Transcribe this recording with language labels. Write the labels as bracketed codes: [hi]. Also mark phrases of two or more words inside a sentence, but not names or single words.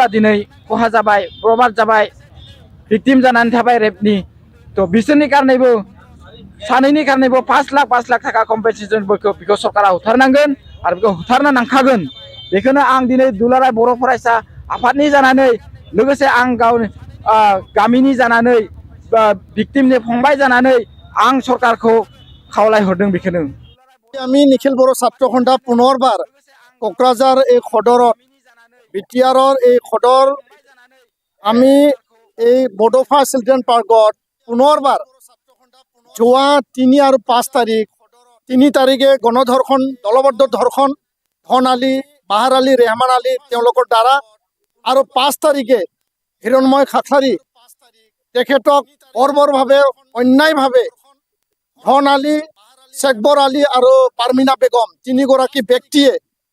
[brx] दिनै खहा जाबाय बरबाद जाबाय भिक्टिम जानानै थाबाय रेपनि थ' बिसोरनि कारनेबो सानैनि कारनेबो 5 लाख थाखा कम्पेनसेसनफोरखौ बेखौ सरकारा होथारनांगोन आरो बेखौ होथारनो नांखागोन बेखौनो आं दिनै दुलाराय बर' फरायसा आफादनि जानानै लोगोसे आं गामिनि जानानै भिक्टिमनि फंबाय जानानै आं सरकारखौ खावलायहरदों बेखौनो [as] আমি নিখিল বড়ো ছাত্ৰ সন্থা পুনৰবাৰ কোকৰাঝাৰ এই সদৰত বিটিআৰৰ এই সদৰ আমি এই বডোফা চিলড্ৰেন পাৰ্কত পুনৰবাৰ যোৱা 3 আৰু 5 তাৰিখ 3 তাৰিখে গণধৰ্ষণ দলবদ্ধ ধৰ্ষণ ধন আলী বাহাৰ আলী ৰেহমান আলী তেওঁলোকৰ দ্বাৰা আৰু 5 তাৰিখে হিৰণময় খাকলাৰী তেখেতক বৰ্বৰভাৱে অন্যায়ভাৱে ধন আলী शेखबर आली और पारमिना बेगम 3 [brx] गराकी व्यक्तिये